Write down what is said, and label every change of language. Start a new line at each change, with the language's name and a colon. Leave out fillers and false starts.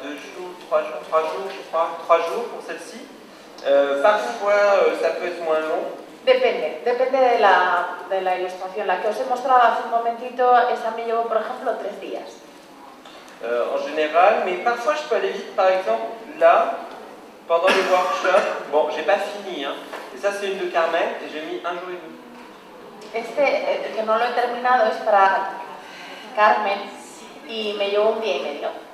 French: 2 jours, 3 jours, 3 jours, je crois, 3 jours pour celle-ci. Parfois, ça peut être moins long.
Spanish: Depende de la ilustración. La que os he mostrado hace un momentito, esa me llevó, por ejemplo, 3 días.
French: En général, mais parfois je peux aller vite. Par exemple, là, pendant les workshops, bon, j'ai pas fini, hein, et ça c'est une de Carmen, et j'ai mis 1 jour et demi.
Spanish: Este, que no lo he terminado, es para Carmen y me llevó 1 día y medio.